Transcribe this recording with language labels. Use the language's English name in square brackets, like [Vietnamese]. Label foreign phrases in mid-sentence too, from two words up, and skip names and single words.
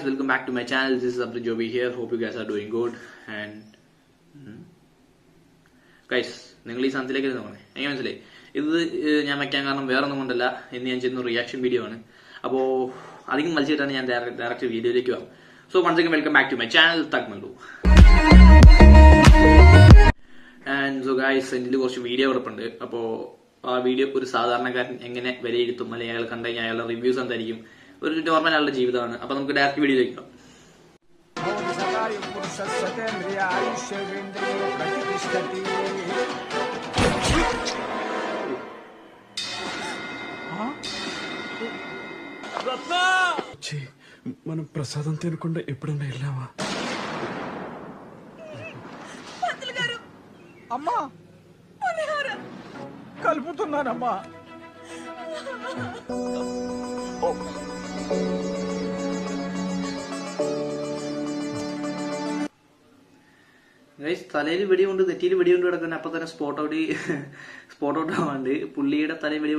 [English] back to my channel. This is Abdul Joby here. Hope you guys are doing good. And guys, [Malayalam] നിങ്ങൾ ഈ സാധനത്തിലേക്ക് നോക്കണേ. എനിക്ക് മനസ്സിലായി ഇത് ഞാൻ വയ്ക്കാൻ കാരണം വേറെ ഒന്നും കൊണ്ടല്ല. ഇന്ന് ഞാൻ ചെയ്യുന്ന റിയാക്ഷൻ വീഡിയോ ആണ്. അപ്പോൾ അധികം വലിച്ചിട്ടാണ് ഞാൻ ഡയറക്റ്റ് വീഡിയോയിലേക്ക് പോകാം. [English] so once again welcome back to my channel തക്മല്ലു. and so guys, [Malayalam] എൻ്റെ കുറച്ച് വീഡിയോ കിടപ്പുണ്ട്. അപ്പോൾ ആ വീഡിയോ ഒരു സാധാരണക്കാരൻ എങ്ങനെ വിലയിരുത്തും, അല്ലെങ്കിൽ അയാൾ കണ്ടുകഴിഞ്ഞാൽ അയാളുടെ റിവ്യൂസ് എന്തായിരിക്കും, ഒരു നോർമൽ ആളുടെ ജീവിതമാണ്. അപ്പൊ നമുക്ക് ഡയറക്റ്റ് വീഡിയോയിലേക്ക് പോകാം. [Telugu] మనం ప్రసాదం తినకుండా ఎప్పుడన్నా వెళ్ళావా? అమ్మా కలుపుతున్నానమ్మా. [Malayalam] ഗൈസ്, തലയിൽ വെടിയുണ്ട്, നെറ്റിയിൽ വെടിയുണ്ട് കിടക്കുന്ന അപ്പൊ തന്നെ [English] spot out [Malayalam] ആവാണ്ട് പുള്ളിയുടെ തലയിൽ വെടിയുണ്ട്.